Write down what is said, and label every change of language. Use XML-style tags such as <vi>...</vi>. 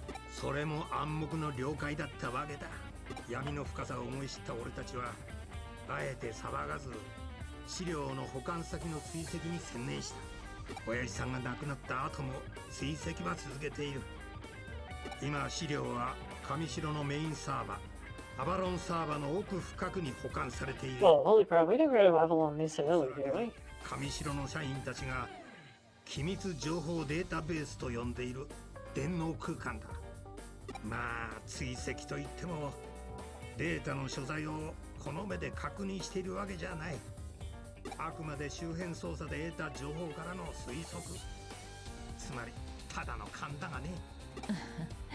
<ja>それも暗黙の了解だったわけだ。闇の深さを思い知った俺たちはあえて騒がず資料の保管先の追跡に専念した。親父さんが亡くなった後も追跡は続けている。今資料は上白のメインサーバーアバロンサーバーの奥深くに保管されている。</ja> <en>Well, holy crap, we didn't go to Avalon this early, did we?</en> <ja>上白の社員たちが機密情報データベースと呼んでいる電脳空間だ。まあ追跡といってもデータの所在をこの目で確認しているわけじゃない。あくまで周辺捜査で得た情報からの推測、つまりただの勘だがね。</ja>